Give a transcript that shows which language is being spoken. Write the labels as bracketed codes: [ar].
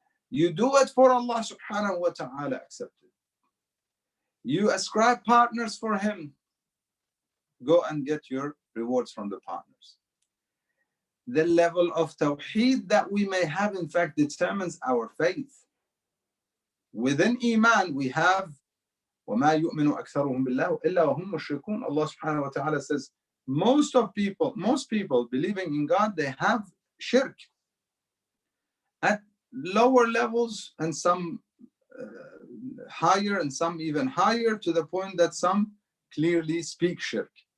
[en] You do it for Allah subhanahu wa ta'ala, accept it. You ascribe partners for Him, go and get your rewards from the partners. The level of Tawheed that we may have, in fact, determines our faith. Within Iman, we have [ar] وَمَا يُؤْمِنُ أَكْثَرُهُمْ بِاللَّهِ إِلَّا وَهُمْ مُشْرِكُونَ. [en] Allah subhanahu wa ta'ala says, most people believing in God, they have shirk at lower levels, and some higher, and some even higher, to the point that some clearly speak shirk.